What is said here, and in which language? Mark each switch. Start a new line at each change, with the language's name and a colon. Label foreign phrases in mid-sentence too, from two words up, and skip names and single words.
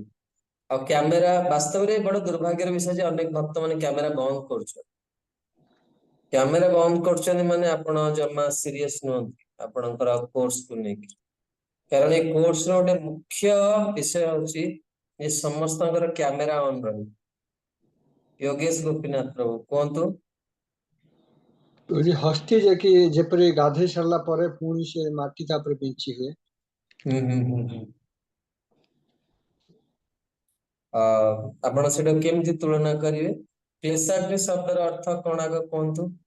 Odia: ଆଉ କ୍ୟାମେରା, ବାସ୍ତବରେ ବଡ ଦୁର୍ଭାଗ୍ୟର ବିଷୟ ଯେ ଅନେକ ଭକ୍ତ ମାନେ କ୍ୟାମେରା ବନ୍ଦ କରୁଛନ୍ତି। କ୍ୟାମେରା ବନ୍ଦ କରୁଛନ୍ତି ମାନେ ଆପଣ ଜମା ସିରିୟସ ନୁହନ୍ତି ଆପଣଙ୍କର କୋର୍ସକୁ ନେଇକି। କାରଣ ଏଇ କୋର୍ସର ଗୋଟେ ମୁଖ୍ୟ ବିଷୟ ହଉଛି ଯେ ସମସ୍ତଙ୍କର
English: camera on
Odia: ରହିବ। योगेश गोपीनाथ प्रभु କୁହନ୍ତୁ। ହସ୍ତି ଯେ କି ଯେପରି ଗାଧେଇ ସାରିଲା ପରେ ପୁଣି ସେ ମାଟି ତାପରେ ବିଞ୍ଚି ହୁଏ। ଆପଣ ସେଟା କେମିତି ତୁଳନା କରିବେ? କ୍ଲେଶାଗ୍ନି ଶବ୍ଦର ଅର୍ଥ କଣ ଆଗ କୁହନ୍ତୁ?